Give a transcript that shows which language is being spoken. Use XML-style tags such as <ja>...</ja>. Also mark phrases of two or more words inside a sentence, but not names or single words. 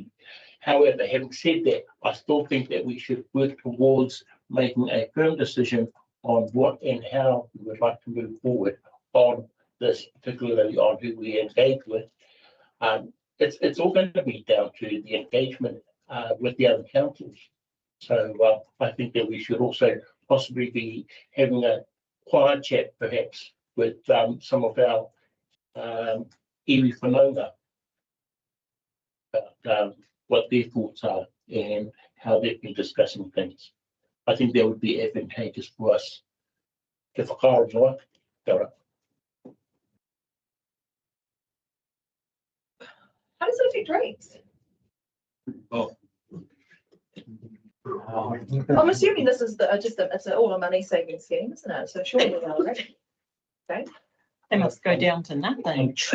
<en>However, having said that, I still think that we should work towards making a firm decision on what and how we would like to move forward on this, particularly on who we engage with. It's all going to be down to the engagement with the other councils. So I think that we should also possibly be having a quiet chat, perhaps, with some of our</en> <mi>iwi whanaunga</mi> <en>about what their thoughts are and how they've been discussing things. I think that would be advantageous for us.</en> <mi>Te whakaaro noa,</mi> <en>How does it affect rates? Oh. I'm assuming this is it's all a money saving scheme, isn't it? So surely they are, right? Okay. They must go down to nothing.</en>